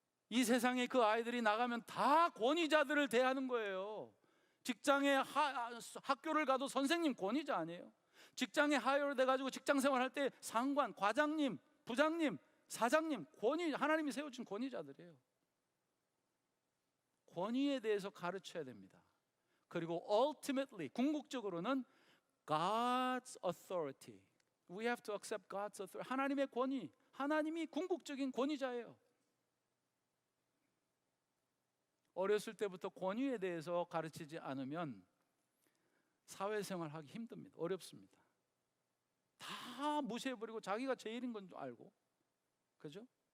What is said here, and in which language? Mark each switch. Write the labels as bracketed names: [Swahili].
[Korean] 이 세상에 그 아이들이 나가면 다 권위자들을 대하는 거예요. 직장에 학교를 가도 선생님 권위자 아니에요? 직장에 하여를 돼가지고 직장 생활할 때 상관, 과장님, 부장님, 사장님, 하나님이 세워준 권위자들이에요. 권위에 대해서 가르쳐야 됩니다. 그리고 ultimately, 궁극적으로는 [English] God's authority. We have to accept God's authority. [Korean] 하나님의 권위, 하나님이 궁극적인 권위자예요. 어렸을 때부터 권위에 대해서 가르치지 않으면 사회생활하기 힘듭니다. 어렵습니다. 다 무시해버리고 자기가 제일인 건 줄 알고, 그죠?